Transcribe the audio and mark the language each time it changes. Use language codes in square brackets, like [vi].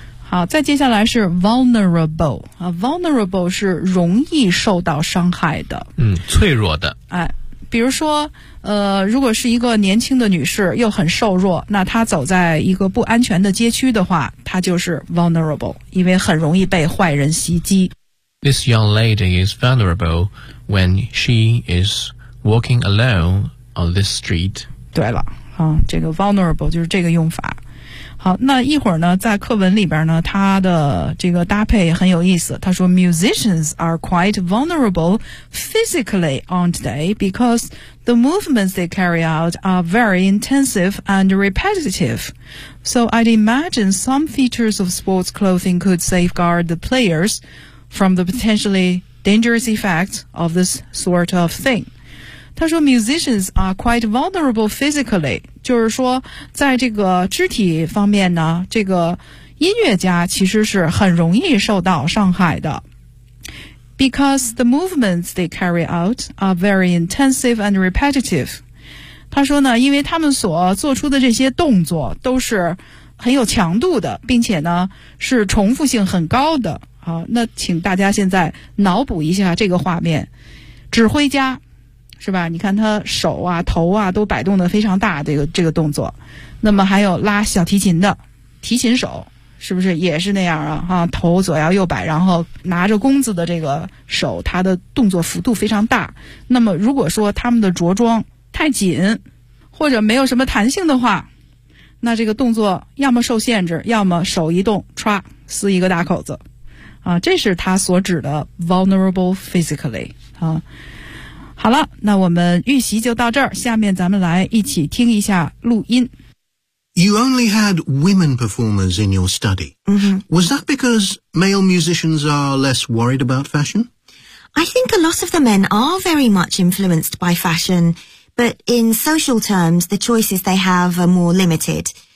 [zh] 好，再接下来是 vulnerable、vulnerable 是容易受到伤害的，脆弱的。哎，比如说如果是一个年轻的女士又很瘦弱，那她走在一个不安全的街区的话，她就是 vulnerable， 因为很容易被坏人袭击。 [en] This young lady is vulnerable when she is walking alone on this street。 [zh] 对了，这个 vulnerable 就是这个用法。好，那一会儿呢，在课文里边呢，它的这个搭配很有意思。他说 ， [en] musicians are quite vulnerable physically, aren't they? Because the movements they carry out are very intensive and repetitive. So I'd imagine some features of sports clothing could safeguard the players from the potentially dangerous effects of this sort of thing. [zh] 他说 [en] musicians are quite vulnerable physically, [zh] 就是说在这个肢体方面呢，这个音乐家其实是很容易受到伤害的。 [en] Because the movements they carry out are very intensive and repetitive. [zh] 他说呢，因为他们所做出的这些动作都是很有强度的，并且呢是重复性很高的。好，那请大家现在脑补一下这个画面。指挥家是吧，你看他手啊头啊都摆动得非常大，这个动作。那么还有拉小提琴的提琴手是不是也是那样 啊头左摇右摆，然后拿着弓子的这个手，他的动作幅度非常大。那么如果说他们的着装太紧或者没有什么弹性的话，那这个动作要么受限制，要么手一动唰撕一个大口子啊，这是他所指的 vulnerable physically 啊。好了，那我们预习就到这儿，下面咱们来一起听一下录音。 [en] You only had women performers in your study. Was that because male musicians are less worried about fashion? I think a lot of the men are very much influenced by fashion, but in social terms, the choices they have are more limited.